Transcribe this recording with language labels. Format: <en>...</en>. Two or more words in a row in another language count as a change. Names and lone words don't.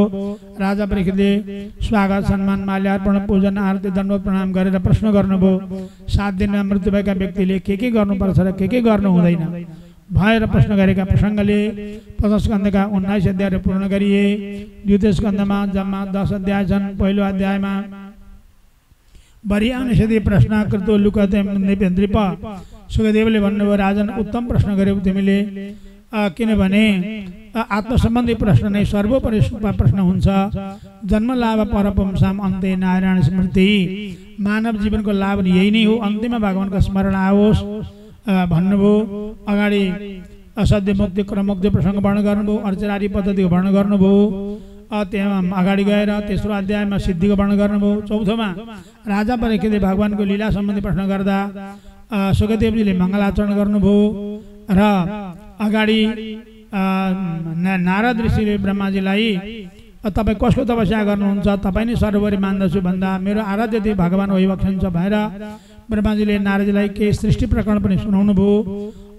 <ne>राजा परीक्षितले स्वागत सम्मान माल्यार्पण पूजन आरती दण्डवत प्रणाम गरेर प्रश्न गर्नुभयो। 7 दिनमा मृत्यु भएका व्यक्तिले के गर्नुपर्छ र के गर्नु हुँदैन भएर प्रश्न गरेका प्रसङ्गले प्रथम स्कन्धका 19 अध्यायहरू पूर्ण गरिए। द्वितीय स्कन्धमा जम्मा 10 अध्याय छन्। पहिलो अध्यायमा</ne> <sa>बरियानिषदि प्रश्नाकृतो लुकते नृप</sa> <ne>सुखदेवले भन्नुभयो, राजन उत्तम प्रश्न गर्यौ तिमीले, किनभने आत्मसम्बन्धी प्रश्न नै सर्वोपरि प्रश्न हुन्छ।</ne> <sa>जन्म लाभ परपुंसाम अन्ते नारायण स्मृति</sa> <ne>मानव जीवनको लाभ यही नै हो, अन्त्यमा भगवानको स्मरण आओस् भन्नुभयो। अगाडि असाध्य मुक्ति क्रममुक्ति प्रसङ्ग वर्णन गर्नुभयो। अर्चनारी पद्धतिको वर्णन गर्नुभयो। त्यहाँ अगाडि गएर तेस्रो अध्यायमा सिद्धिको वर्णन गर्नुभयो। चौथोमा राजा परीक्षितले भगवानको लीला सम्बन्धी प्रश्न गर्दा सुखदेवजीले मङ्गलाचरण गर्नुभयो र अगाडि नारद ऋषिले ब्रह्माजीलाई तपाईँ कसको तपस्या गर्नुहुन्छ, तपाईँ नै सर्वोपरि मान्दछु भन्दा मेरो आराध्य भगवान वैवक्षन्छ भनेर ब्रह्माजीले नारदजीलाई केही सृष्टि प्रकरण पनि सुनाउनु भयो।</ne>